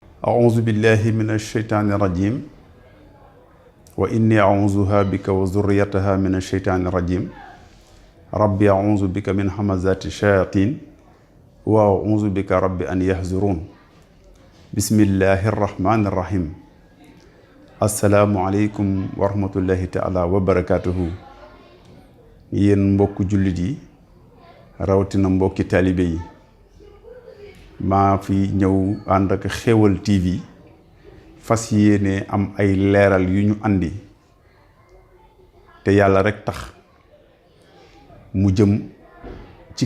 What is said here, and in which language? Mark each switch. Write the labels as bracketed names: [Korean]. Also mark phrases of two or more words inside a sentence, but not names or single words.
[Arabic] أعوذ بالله من الشيطان الرجيم وإني أعوذها بك وذريتها من الشيطان الرجيم ربي أعوذ بك من همزات الشياطين وأعوذ بك ربي أن يحضرون بسم الله الرحمن الرحيم السلام عليكم ورحمة الله تعالى وبركاته [Wolof] yéen mbokk jullit yi rawatina mbokki taalibe yi maa fi ñëw ànd ak Xéewal TV fas yéene am ay leeral yu ñu andi te yàlla rek tax mu jëm ci